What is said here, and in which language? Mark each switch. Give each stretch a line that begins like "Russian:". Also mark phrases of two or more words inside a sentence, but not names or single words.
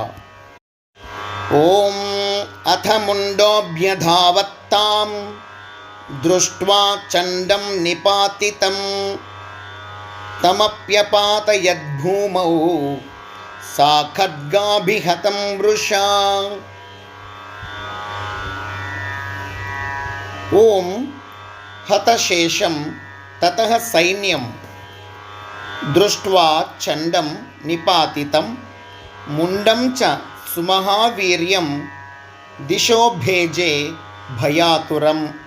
Sanskrit: ఓం అథ ముండోభ్యధావత్తాం దృష్ట్వా చండం నిపాతితం తమప్యపాతయద్భూమౌ సా ఖడ్గాభిహతం వృషా. ॐ हतशेषं ततः सैन्यं दृष्ट्वा चण्डं निपातितं मुण्डं च सुमहावीर्यं दिशो भेजे भयातुरम्।